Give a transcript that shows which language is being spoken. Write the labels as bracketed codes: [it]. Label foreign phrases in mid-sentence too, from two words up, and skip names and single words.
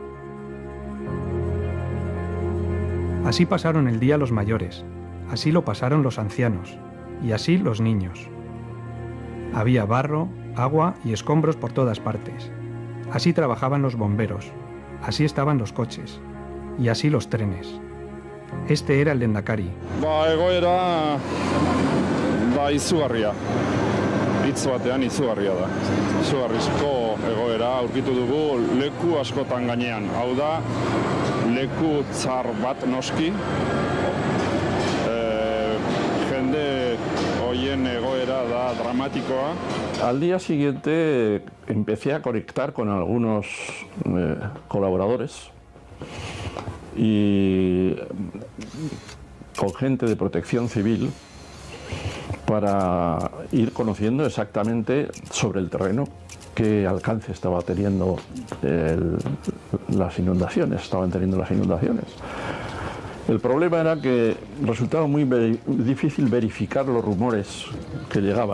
[es] Así pasaron el día los mayores, así lo pasaron los ancianos, y así los niños. Había barro, agua y escombros por todas partes. Así trabajaban los bomberos, así estaban los coches, y así los trenes. Este era el Lehendakari. [eu] Egoera izugarria. Hitz batean izugarria da. Izugarrizko egoera aurkitu dugu leku askotan gainean. Hau da, leku tzar bat noski. Jende hoien egoera da dramatikoa. [es] Al día siguiente empecé a conectar con algunos colaboradores y con gente de protección civil para ir conociendo exactamente sobre el terreno qué alcance estaba teniendo las inundaciones, El problema era que resultaba muy difícil verificar los rumores que llegaban.